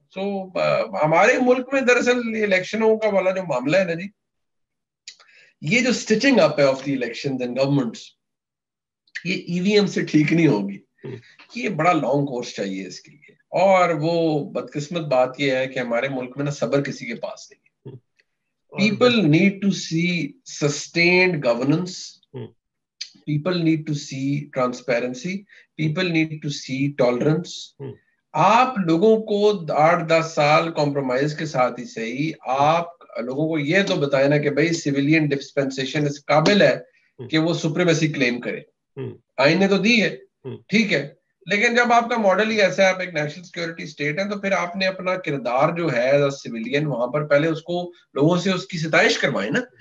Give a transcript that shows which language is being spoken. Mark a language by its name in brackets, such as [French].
[Urdu] سو ہمارے ملک میں دراصل الیکشنوں کا والا جو معاملہ ہے نا جی، یہ جو سٹچنگ اپ ہے [English] of the elections and governments, [Urdu] یہ ای وی ایم سے ٹھیک نہیں ہوگی. یہ بڑا لانگ کورس چاہیے اس کے لیے. اور وہ بدقسمت بات یہ ہے کہ ہمارے ملک میں نا صبر کسی کے پاس نہیں ہے. [English] People need to see sustained governance. People need to see transparency. People need to see tolerance. [Urdu] آپ لوگوں کو 8-10 سال کمپرومائز کے ساتھ ہی صحیح آپ لوگوں کو یہ تو بتائیں نا کہ بھائی سویلین ڈسپینسیشن اس قابل ہے کہ وہ سپریمیسی کلیم کرے. آئین نے تو دی ہے، ٹھیک ہے، لیکن جب آپ کا ماڈل ہی ایسا ہے، آپ ایک نیشنل سیکورٹی اسٹیٹ ہے، تو پھر آپ نے اپنا کردار جو ہے [English] as a civilian [Urdu] وہاں پر پہلے اس کو لوگوں سے اس کی ستائش کروائیں نا.